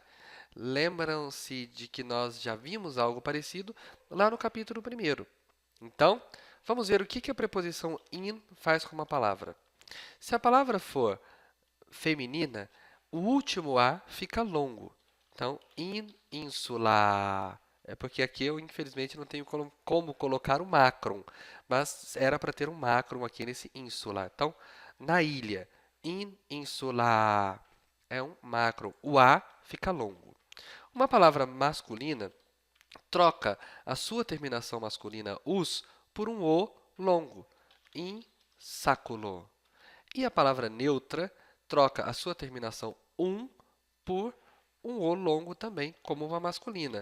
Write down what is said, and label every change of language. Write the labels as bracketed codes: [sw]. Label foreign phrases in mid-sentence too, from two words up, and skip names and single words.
[pt] Lembram-se de que nós já vimos algo parecido lá no capítulo 1º. Então, vamos ver o que a preposição in faz com uma palavra. Se a palavra for feminina, o último A fica longo. Então, [la] in insula. [pt] É porque aqui eu, infelizmente, não tenho como colocar o macron, mas era para ter um macron aqui nesse insula. Então, na ilha, [la] in insula [pt] é um macron. O A fica longo. Uma palavra masculina troca a sua terminação masculina us por um o longo, [la] in sáculo. [pt] E a palavra neutra troca a sua terminação por um o longo também, como uma masculina.